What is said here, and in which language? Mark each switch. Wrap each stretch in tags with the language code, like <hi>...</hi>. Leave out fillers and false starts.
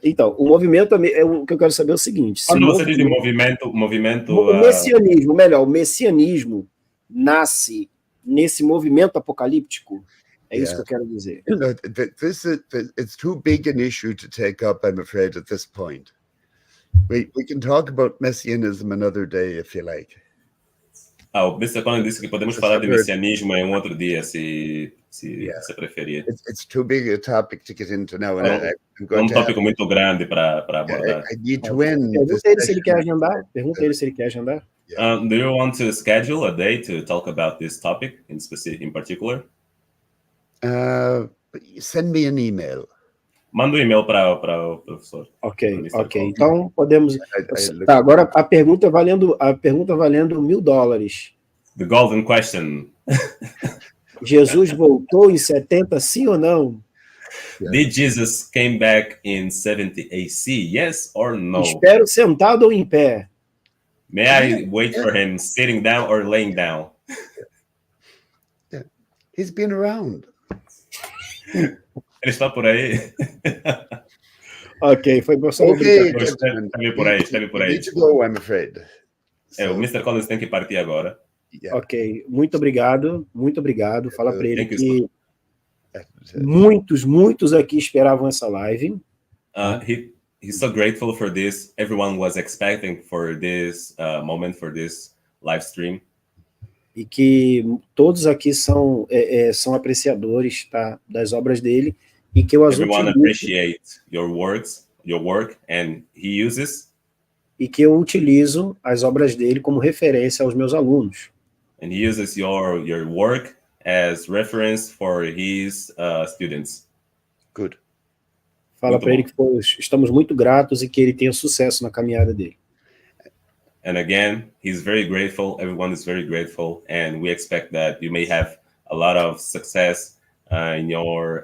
<pt>Então, o movimento, o que eu quero saber é o seguinte. Quando você diz de movimento... O messianismo, melhor, o messianismo nasce nesse movimento apocalíptico? É isso que eu quero dizer.</pt> <en>No, it's too big an issue to take up, I'm afraid, at this point. We can talk about messianism another day, if you like.</en> <pt>O Mr. Collins disse que podemos falar de messianismo em outro dia, se você preferir.</pt> <en>It's too big a topic to get into now. And</en> <pt>É um tópico muito grande para abordar.</pt> <en>I need to end.</en> <pt>Pergunta ele se ele quer agendar.</pt> <en>Do you want to schedule a day to talk about this topic in particular? Send me an email.</en> <pt>Manda um e-mail para o professor. Ok. Então podemos. Tá, agora a pergunta valendo $1.000.</pt> <en>The golden question.</en> <pt>Jesus voltou em 70, sim ou não?</pt> <en>Did Jesus came back in 70 AC? Yes or no?</en> <pt>Espero sentado ou em pé.</pt> <en>May I wait for him sitting down or laying down? Yeah. He's been around.</en> <pt>Ele está por aí. Ok, foi só Esteve por aí.</pt> <en>Need to go, I'm afraid.</en> <pt>O Mr. Collins tem que partir agora.</pt> <en>Yeah.</en> <pt>Ok, muito obrigado. Fala para ele que</pt> <en>you.</en> <pt>muitos aqui esperavam essa live.</pt> <en>He's so grateful for this. Everyone was expecting for this moment, for this live stream.</en> <pt>E que todos aqui são apreciadores, tá, das obras dele, e que eu as</pt> <en>Everyone</en> <pt>utilizo,</pt> <en>appreciate your work, and he uses.</en> <pt>E que eu utilizo as obras dele como referência aos meus alunos.</pt> <en>And he uses your work as reference for his students. Good.</en> <pt>Fala para ele que estamos muito gratos e que ele tenha sucesso na caminhada dele.</pt> <en>And again, he's very grateful. Everyone is very grateful. And we expect that you may have a lot of success in your...</en>